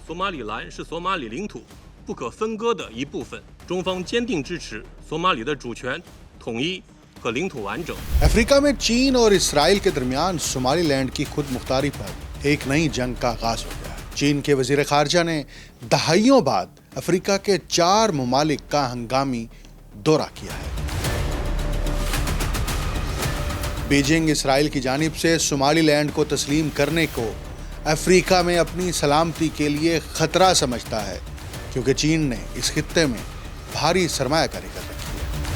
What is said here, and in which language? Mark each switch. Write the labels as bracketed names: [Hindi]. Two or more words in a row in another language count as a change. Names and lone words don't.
[Chinese] 索马里兰是索马里领土不可分割的一部分。中方坚定支持索马里的主权、统一和领土完整。 [Urdu] افریقہ میں چین اور اسرائیل کے درمیان صومالی لینڈ کی خود مختاری پر ایک نئی جنگ کا آغاز ہو گیا ہے. چین کے وزیر خارجہ نے دہائیوں بعد افریقہ کے 4 ممالک کا ہنگامی دورہ کیا ہے. بیجنگ اسرائیل کی جانب سے صومالی لینڈ کو تسلیم کرنے کو افریقہ میں اپنی سلامتی کے لیے خطرہ سمجھتا ہے، کیونکہ چین نے اس خطے میں بھاری سرمایہ کاری کر رکھی ہے.